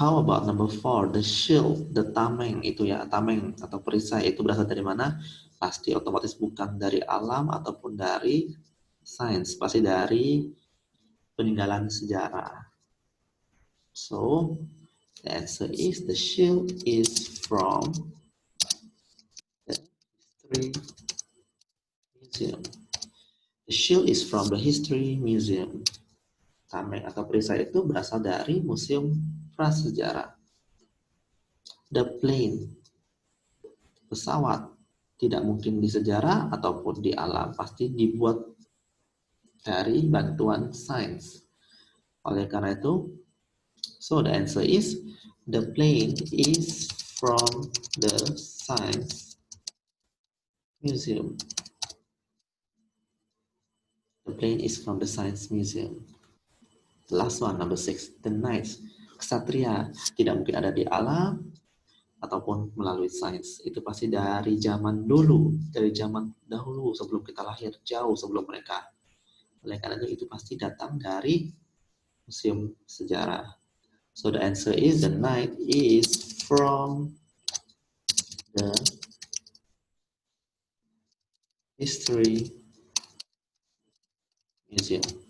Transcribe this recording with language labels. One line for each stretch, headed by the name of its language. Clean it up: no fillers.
English: How about number 4? The shield,
Indonesian: the tameng itu ya, tameng atau perisai itu berasal dari mana? Pasti otomatis bukan dari alam ataupun dari sains, pasti dari peninggalan sejarah.
English: So the answer is the shield is from the history Museum. The shield is from the History Museum.
Indonesian: Tameng atau perisai itu berasal dari Museum Prasejarah.
English: The plane,
Indonesian: pesawat, tidak mungkin di sejarah ataupun di alam, pasti dibuat dari bantuan sains. Oleh karena itu,
English: so the answer is the plane is from the Science Museum. The plane is from the Science Museum. The last one, number 6, the knights.
Indonesian: Ksatria tidak mungkin ada di alam ataupun melalui sains. Itu pasti dari zaman dulu, dari zaman dahulu sebelum kita lahir, jauh sebelum mereka. Oleh karena itu pasti datang dari museum sejarah.
English: So the answer is the knight is from the History Museum.